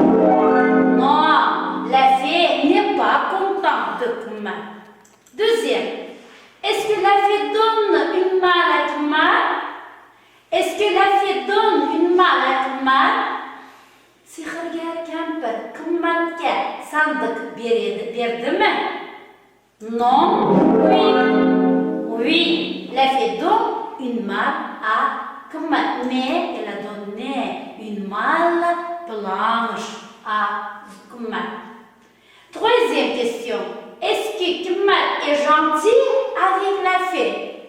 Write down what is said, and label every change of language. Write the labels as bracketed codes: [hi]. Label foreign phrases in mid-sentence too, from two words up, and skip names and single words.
[fr] Non, la fée n'est pas contente de Kimmat. Deuxième, est-ce que la fée donne une malle à Kimmat? Est-ce que la fée donne une malle à Kimmat? Si regarde [uz] Kimmatga sandık berdi mi? [fr] Non, oui. Oui, la fée donne une malle à Kimmat, mais elle a donné une malle blanche à Kimmat. Troisième question. Est-ce que Kimmat est gentil avec la fée?